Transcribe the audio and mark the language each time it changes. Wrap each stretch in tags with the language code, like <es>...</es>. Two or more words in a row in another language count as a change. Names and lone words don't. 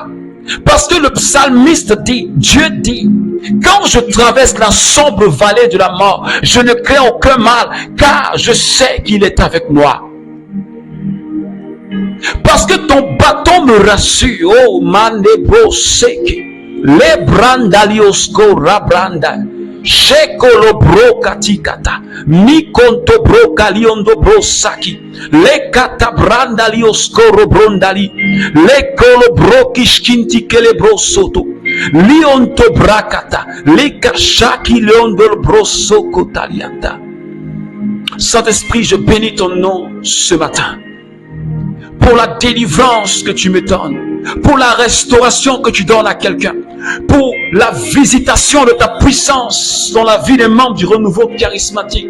<fr>Parce que le psalmiste dit, Dieu dit, quand je traverse la sombre vallée de la mort, je ne crains aucun mal, car je sais qu'il est avec moi. Parce que ton bâton me rassure. Oh, manebro seki. Le brandaliosko rabranda. Shekolo bro katikata. Mi konto bro kaliondo bro saki. Le kata brandaliosko robrondali. Le kolo bro kishkinti kele bro soto. Lionto brakata. Le kashaki leondo bro soko talianta. Saint-Esprit, je bénis ton nom ce matin. Pour la délivrance que tu me donnes, pour la restauration que tu donnes à quelqu'un, pour la visitation de ta puissance dans la vie des membres du renouveau charismatique.</fr>